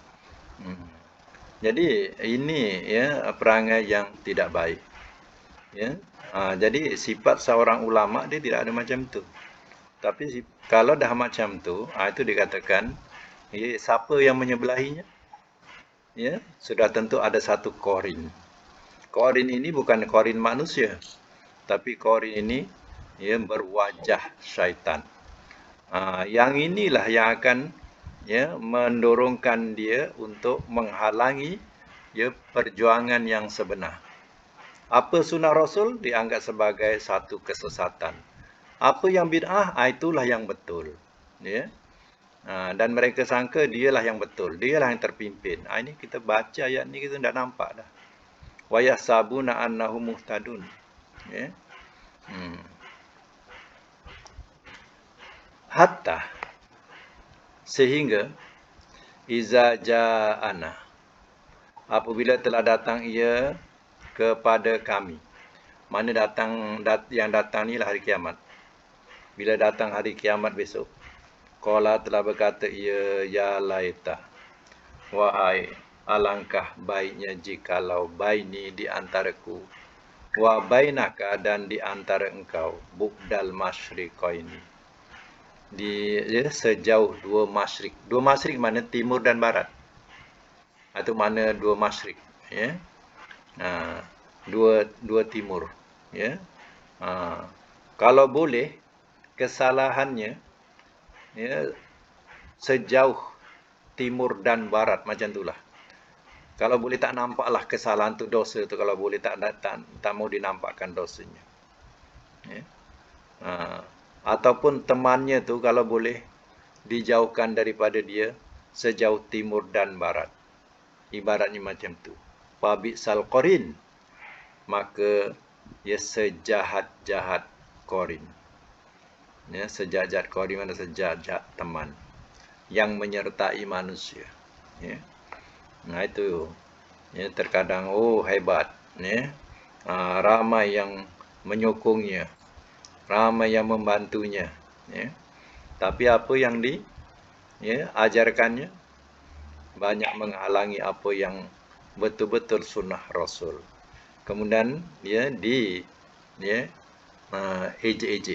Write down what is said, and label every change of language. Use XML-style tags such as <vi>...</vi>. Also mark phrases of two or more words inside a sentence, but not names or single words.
<ms>Jadi ini ya perangai yang tidak baik. Ya. Jadi sifat seorang ulama dia tidak ada macam tu. Tapi kalau dah macam tu, itu dikatakan ya, siapa yang menyebelahinya? Ya, sudah tentu ada satu korin. Korin ini bukan korin manusia, tapi korin ini ya berwajah syaitan. Yang inilah yang akan ya mendorongkan dia untuk menghalangi ya perjuangan yang sebenar. Apa sunnah Rasul dianggap sebagai satu kesesatan. Apa yang bid'ah, itulah yang betul. Ya. Dan mereka sangka dialah yang betul, dialah yang terpimpin. Ini kita baca ayat ni kita dah nampak dah.</ms> <ar>ويحسبون أنهم مهتدون.</ar> <ms>Ya. Hatta sehingga</ms> <ar>إذا جاءنا,</ar> <ms>apabila telah datang ia kepada kami. Mana yang datang ni lah hari kiamat. Bila datang hari kiamat besok, qala telah berkata ia</ms> <ar>يا ليت,</ar> <ms>wahai alangkah baiknya jikalau baini di antaraku</ms> <ar>وبينك</ar> <ms>dan di antara engkau</ms> <ar>بعد المشرقين,</ar> <ms>sejauh dua masyrik. Dua masyrik mana timur dan barat. Atau mana dua masyrik, ya. Dua timur, ya. Kalau boleh kesalahannya ya sejauh timur dan barat, macam itulah. Kalau boleh tak nampaklah kesalahan tu, dosa tu, kalau boleh tak mau dinampakkan dosanya. Ya. Ataupun temannya tu kalau boleh dijauhkan daripada dia sejauh timur dan barat. Ibaratnya macam tu.</ms> <ar>فبئس القرين,</ar> <ms>maka ya sejahat-jahat qarin. Ya, sejahat-jahat qarin mana sejahat-jahat teman yang menyertai manusia. Ya. Nah itu. Ya, terkadang hebat, ya. Ramai yang menyokongnya, ramai yang membantunya, ya. Tapi apa yang ajarkannya banyak menghalangi apa yang betul-betul sunnah Rasul. Kemudian ejek-ejek.</ms>